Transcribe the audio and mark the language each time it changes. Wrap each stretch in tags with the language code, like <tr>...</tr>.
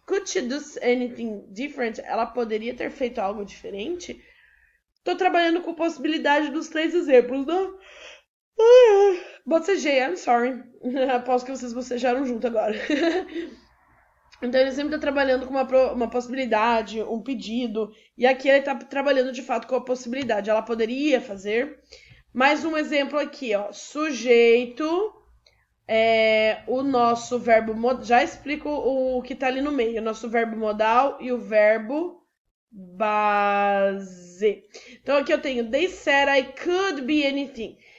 <en>Could she do anything different?</en> <pt>Ela poderia ter feito algo diferente? Tô trabalhando com possibilidade dos 3 exemplos, não? Bocejei,</pt> <en>I'm sorry.</en> <pt>Aposto que vocês bocejaram junto agora. Então, ele sempre está trabalhando com uma possibilidade, um pedido. E aqui ele está trabalhando, de fato, com a possibilidade. Ela poderia fazer. Mais um exemplo aqui, ó. Sujeito, o nosso verbo modal. Já explico o que está ali no meio. O nosso verbo modal e o verbo base. Então, aqui eu tenho</pt> <en>They said I could be anything.</en>